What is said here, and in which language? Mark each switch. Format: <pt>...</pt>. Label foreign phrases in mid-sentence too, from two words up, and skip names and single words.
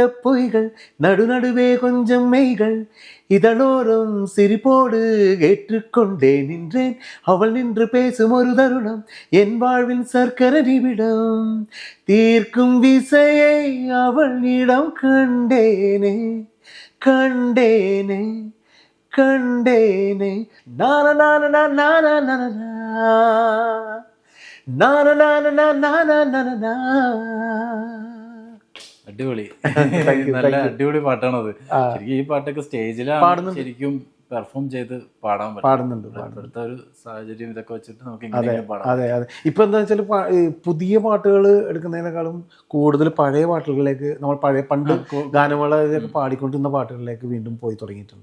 <ta>பொய்கள் நடுநடுவே கொஞ்சம் மெய்கள் இதழோரம் சிரிப்போடு ஏற்றுக்கொண்டே நின்றேன் அவள் நின்று பேசும் ஒரு தருணம் என் வாழ்வின் சர்க்கரை நிமிடம் தீர்க்கும் விசையை அவளிடம் கண்டேனே கண்டேனே கண்டேனே நான நான நான நான நான நான நான நான.</ta> <ml>അടിപൊളി, നല്ല അടിപൊളി പാട്ടാണത്. ശരിക്കും ഈ പാട്ടൊക്കെ സ്റ്റേജിലാണ് ശരിക്കും പെർഫോം ചെയ്ത് പാടുന്നുണ്ട്. ഇപ്പോഴത്തെ ഒരു സാഹചര്യം ഇതൊക്കെ വെച്ചിട്ട് നമുക്ക് ഇങ്ങനെ പാടാം. അതെ അതെ. ഇപ്പൊ എന്താ വെച്ചാൽ പുതിയ പാട്ടുകൾ എടുക്കുന്നതിനേക്കാളും കൂടുതൽ പഴയ പാട്ടുകളിലേക്ക്, നമ്മൾ പഴയ പണ്ട് ഗാനമേളയിലൊക്കെ പാടിക്കൊണ്ടിരുന്ന പാട്ടുകളിലേക്ക് വീണ്ടും പോയി തുടങ്ങിയിട്ടുണ്ട്.</ml>